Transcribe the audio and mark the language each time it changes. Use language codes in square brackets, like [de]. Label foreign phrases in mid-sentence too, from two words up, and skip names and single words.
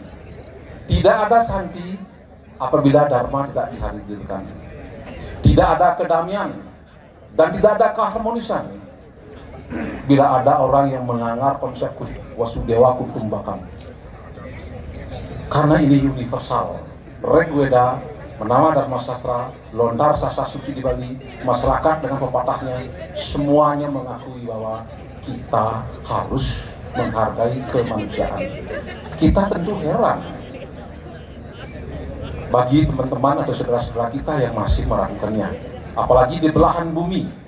[id] Tidak ada santi apabila Dharma tidak dihadirkan. Tidak ada kedamaian dan tidak ada keharmonisan bila ada orang yang melanggar konsep Wasudewa Kutumbakam. Karena ini universal. Rigveda, Menama Dharma Sastra, Lontar Sastra Suci di Bali, masyarakat dengan pepatahnya, semuanya mengakui bahwa kita harus menghargai kemanusiaan. Kita tentu heran bagi teman-teman atau saudara-saudara kita yang masih meragukannya, apalagi di belahan bumi.